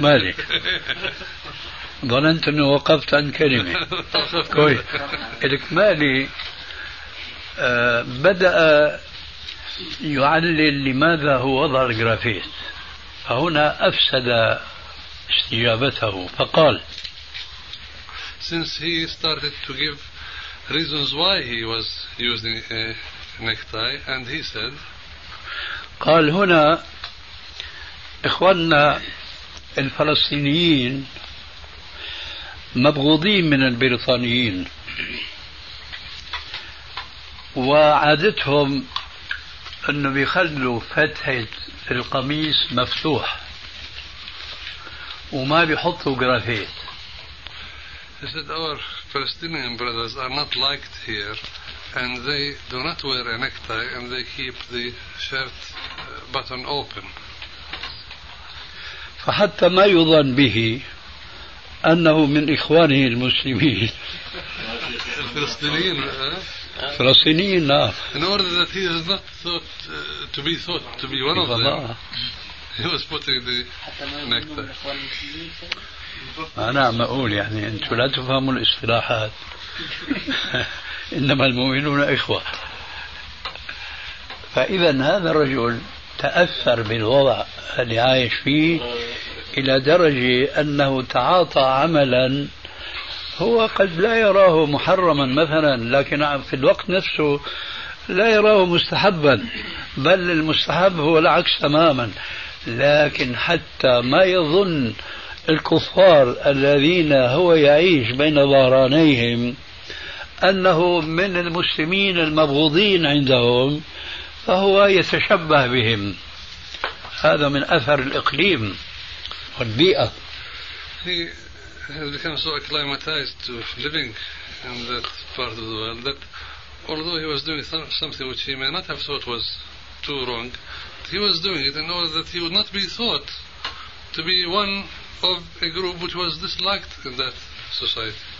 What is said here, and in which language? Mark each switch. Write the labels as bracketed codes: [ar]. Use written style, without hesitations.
[ar] مالك مالك ظننت أنه وقفت عن كلمة. كويس الإكمالي. بدأ يعلل لماذا هو وضع الجرافيت، فهنا أفسد استجابته فقال: [en] Since he started to give reasons why he was using a necktie and he said، [ar] قال هنا إخواننا الفلسطينيين مبغوضين من البريطانيين وعادتهم أنه بيخلوا فتحة القميص مفتوح وما بيحطوا جرافيت. [en] He said our Palestinian brothers are not liked here and they do not wear a necktie and they keep the shirt button open. [ar] فحتى ما يظن به أنه من إخوانه المسلمين الفلسطينيين. فلسطينيين لا. [en] In order that he is not thought to be thought to be one of them. He was putting the necktie. [ar] أنا عم أقول يعني أنتوا لا تفهموا الاصطلاحات. إنما المؤمنون إخوة. فإذا هذا الرجل تأثر بالوضع اللي عايش فيه إلى درجة أنه تعاطى عملا هو قد لا يراه محرما مثلا، لكن في الوقت نفسه لا يراه مستحبا، بل المستحب هو العكس تماما. لكن حتى ما يظن الكفار الذين هو يعيش بين ظهرانيهم أنه من المسلمين المبغوضين عندهم، فهو يتشبه بهم. هذا من أثر الإقليم والبيئة. [en] He became so acclimatized to living in that part of the world that although he was doing something which he may not have thought was too wrong, he was doing it in order that he would not be thought to be one of a group which was disliked in that society.